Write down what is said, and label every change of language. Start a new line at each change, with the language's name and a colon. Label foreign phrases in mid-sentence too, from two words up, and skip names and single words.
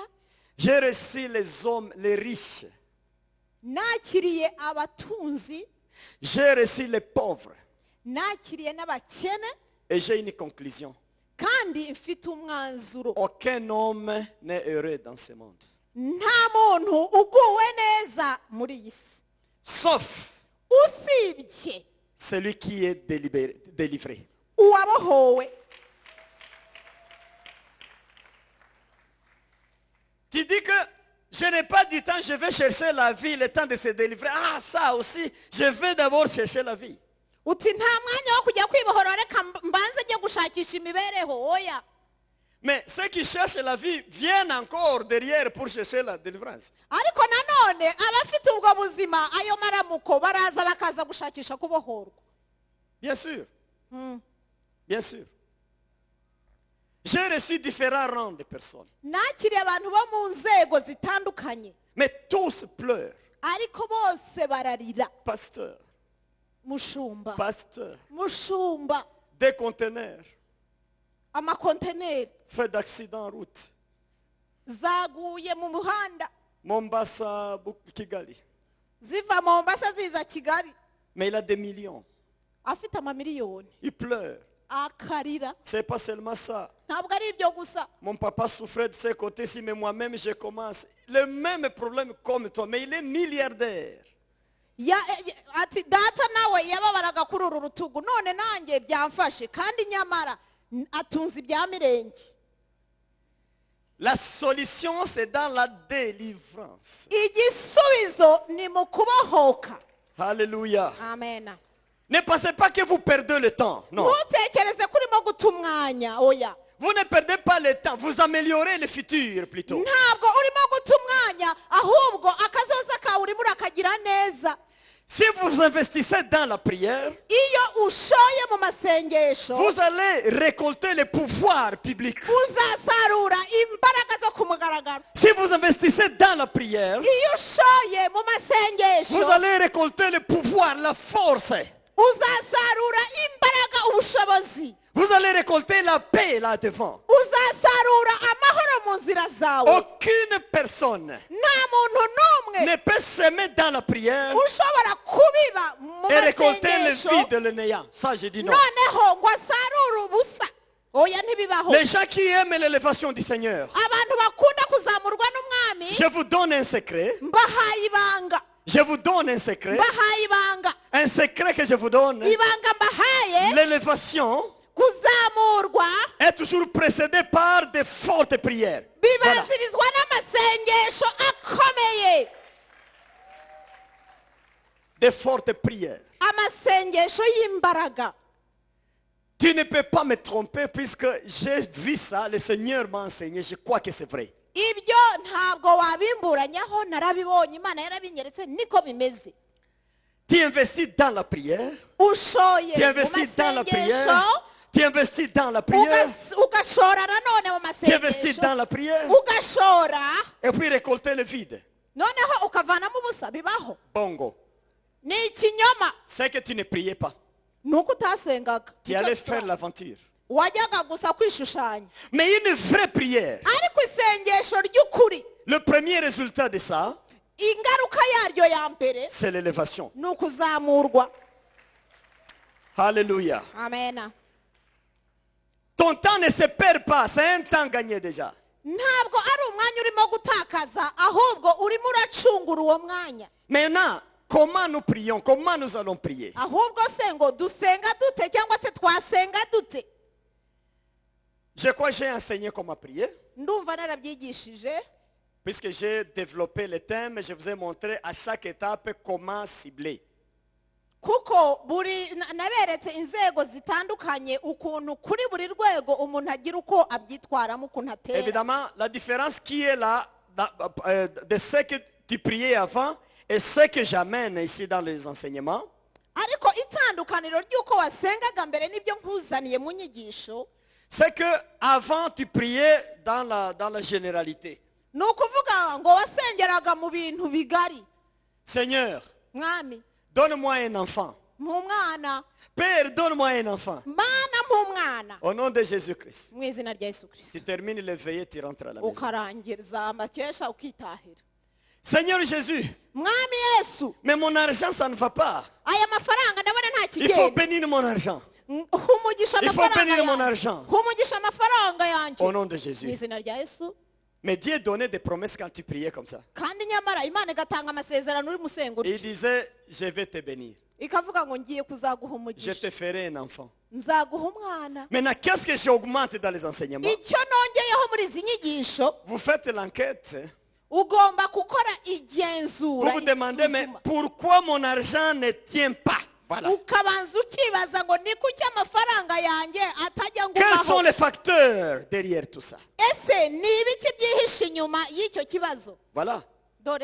French: J'ai reçu les hommes, les riches.
Kinyarwanda: nakiriye abatunzi.
French: J'ai reçu les pauvres.
Kinyarwanda: nakiriye n'abakene.
French: Et j'ai une conclusion.
Kinyarwanda: kandi mfite umwanzuro.
French: Aucun homme n'est heureux dans ce monde.
Kinyarwanda: nta muntu uguwe neza muri iyi si.
French: Sauf
Kinyarwanda: usibye
French: celui qui est délivré.
Kinyarwanda: uwabohowe.
French: Tu dis que je n'ai pas du temps, je vais chercher la vie, le temps de se délivrer. Ah, ça aussi, je vais d'abord chercher la vie.
Kinyarwanda: uti nta mwanya wo kujya kwibohora, reka mbanze njye gushakisha imibereho. oya.
French: Mais ceux qui cherchent la vie viennent encore derrière pour chercher la délivrance.
Kinyarwanda: ariko nanone abafite ubwo buzima, ayo maramuko baraza bakaza gushakisha kubohorwa.
French: Bien sûr. Bien sûr. J'ai reçu différents rangs de personnes.
Kinyarwanda: nakiriye abantu bo mu nzego zitandukanye,
French: Mais tous pleurent.
Kinyarwanda: ariko bose bararira.
French: Pasteur,
Kinyarwanda: mushumba,
French: pasteur,
Kinyarwanda: mushumba,
French: des conteneurs,
Kinyarwanda: amakonteneri
French: fait d'accident en route.
Kinyarwanda: zaguye mu muhanda, Mombasa, Kigali. ziva Mombasa ziza Kigali.
French: Mais il a des millions.
Kinyarwanda: afite amamiliyoni,
French: Il pleure.
Kinyarwanda: akarira.
French: C'est pas seulement ça.
Kinyarwanda: ntabwo ari ibyo gusa.
French: Mon papa souffrait de ses côtés-ci, mais moi-même je commence. Le même problème comme toi, mais il est milliardaire.
Kinyarwanda: ati data nawe yababaraga kuri uru rutugu, none nanjye byamfashe, kandi nyamara atunze ibya mirenge.
French: La solution, c'est dans la délivrance.
Kinyarwanda: igisubizo ni mu kubohoka.
French: Alléluia.
Kinyarwanda: amena.
French: Ne pensez pas que vous perdez le temps. Non.
Kinyarwanda: ntutekereze ko urimo guta umwanya. oya.
French: Vous ne perdez pas le temps. Vous améliorez le futur plutôt.
Kinyarwanda: ntabwo urimo guta umwanya, ahubwo akazoza kawe urimo urakagira neza.
French: Si vous investissez dans la prière,
Kinyarwanda: iyo ushoye mu masengesho,
French: vous allez récolter le pouvoir public.
Kinyarwanda: uzasarura imbaraga zo ku mugaragaro.
French: Si vous investissez dans la prière,
Kinyarwanda: iyo ushoye mu masengesho,
French: vous allez récolter le pouvoir, la force.
Kinyarwanda: uzasarura imbaraga, ubushobozi.
French: Vous allez récolter la paix là devant.
Kinyarwanda: uzasarura amahoro mu nzira zawe.
French: Aucune personne
Kinyarwanda: nta muntu n'umwe
French: ne peut s'aimer dans la prière
Kinyarwanda: ushobora kubiba mu
French: et récolter le
Kinyarwanda: masengesho
French: vide, le néant. Ça, je dis non.
Kinyarwanda: noneho ngo asarure ubusa. oya ntibibaho
French: Les gens qui aiment l'élévation du Seigneur,
Kinyarwanda: abantu bakunda kuzamurwa n'umwami
French: je vous donne un secret.
Kinyarwanda: mbahaye ibanga
French: Je vous donne un secret.
Kinyarwanda: mbahaye ibanga
French: Un secret que je vous donne.
Kinyarwanda: ibanga mbahaye
French: L'élévation
Kinyarwanda: kuzamurwa
French: est toujours précédée par de fortes prières. Voilà.
Kinyarwanda: bibanzirizwa n'amasengesho akomeye
French: De fortes prières.
Kinyarwanda: amasengesho y'imbaraga
French: Tu ne peux pas me tromper puisque j'ai vu ça, le Seigneur m'a enseigné, je crois que c'est vrai.
Kinyarwanda: ibyo ntabwo wabimburanyaho narabibonye imana yarabinyeretse niko bimeze
French: Tu investis dans la prière,
Kinyarwanda: ushoye
French: tu
Kinyarwanda: mu
French: investis dans la prière,
Kinyarwanda: masengesho
French: tu investis dans la prière,
Kinyarwanda: ugashora nanone mu
French: tu investis
Kinyarwanda: masengesho
French: dans la prière,
Kinyarwanda: ugashora
French: et puis récolter le vide.
Kinyarwanda: noneho ukavanamo ubusa bibaho Bongo. ni ikinyoma
French: C'est que tu ne priais pas.
Kinyarwanda: ni uko utasengaga
French: Tu allais faire l'aventure.
Kinyarwanda: wajyaga gusa kwishushanya
French: Mais une vraie prière,
Kinyarwanda: ariko isengesho ry'ukuri
French: le premier résultat de ça,
Kinyarwanda: ingaruka yaryo ya mbere
French: c'est l'élévation.
Kinyarwanda: ni ukuzamurwa
French: Alléluia.
Kinyarwanda: amena
French: Ton temps ne se perd pas, c'est un temps gagné déjà.
Kinyarwanda: ntabwo ari umwanya urimo gutakaza ahubwo urimo uracungura uwo mwanya
French: Maintenant, comment nous prions? Comment nous allons prier?
Kinyarwanda: ahubwo se ngo dusenga dute cyangwa se twasenga dute
French: Je crois que j'ai enseigné comment prier.
Kinyarwanda: ndumva narabyigishije
French: Puisque j'ai développé le thème, je vous ai montré à chaque étape comment cibler.
Kinyarwanda: kuko naberetse inzego zitandukanye ukuntu kuri buri rwego umuntu agira uko abyitwaramo ukuntu atera
French: Évidemment, la différence qui est là, de ce que tu priais avant et ce que j'amène ici dans les enseignements,
Kinyarwanda: ariko itandukaniro ry'uko wasengaga mbere n'ibyo nkuzaniye mu nyigisho
French: c'est que avant tu priais dans la généralité.
Kinyarwanda: ni ukuvuga ngo wasengeraga mu bintu bigari
French: Seigneur,
Kinyarwanda: mwami
French: donne-moi un enfant.
Kinyarwanda: mwana
French: Père, donne-moi un enfant.
Kinyarwanda: mana mwana
French: Au nom de Jésus-Christ.
Kinyarwanda: mu izina rya Yesu Kristo
French: Tu termines le veillée, tu rentres à la maison.
Kinyarwanda: ukarangiza amakesha ukitahira
French: Seigneur Jésus,
Kinyarwanda: mwami Yesu
French: mais mon argent, ça ne va pas.
Kinyarwanda: aya mafaranga ndabona nta
French: Il faut
Kinyarwanda: kigenda
French: bénir mon argent.
Kinyarwanda: humugisha
French: Il faut
Kinyarwanda: amafaranga
French: bénir mon
Kinyarwanda: yanjye
French: argent.
Kinyarwanda: humugisha amafaranga yanjye
French: Au nom de
Kinyarwanda: mu
French: Jésus.
Kinyarwanda: izina rya Yesu
French: Mais Dieu donnait des promesses quand tu priais comme ça.
Kinyarwanda: kandi nyamara imana igatanga amasezerano uri musenga
French: Il
Kinyarwanda: utyo
French: disait, je vais te bénir.
Kinyarwanda: ikavuga ngo ngiye kuzaguha
French: Je
Kinyarwanda: umugisha
French: te ferai un enfant.
Kinyarwanda: nzaguha umwana
French: Maintenant, qu'est-ce que j'augmente dans les enseignements?
Kinyarwanda: icyo nongeyeho muri izi nyigisho
French: Vous faites l'enquête.
Kinyarwanda: ugomba gukora
French: Vous
Kinyarwanda: igenzura
French: vous demandez, mais
Kinyarwanda: isuzuma.
French: pourquoi mon argent ne tient pas? Voilà.
Kinyarwanda: ukabanza ukibaza ngo ni kuki amafaranga yanjye atajya
French: Quels sont
Kinyarwanda: ngumaho
French: les facteurs derrière tout ça?
Kinyarwanda: ese ni ibiki byihishe inyuma y'icyo kibazo
French: Voilà.
Kinyarwanda: dore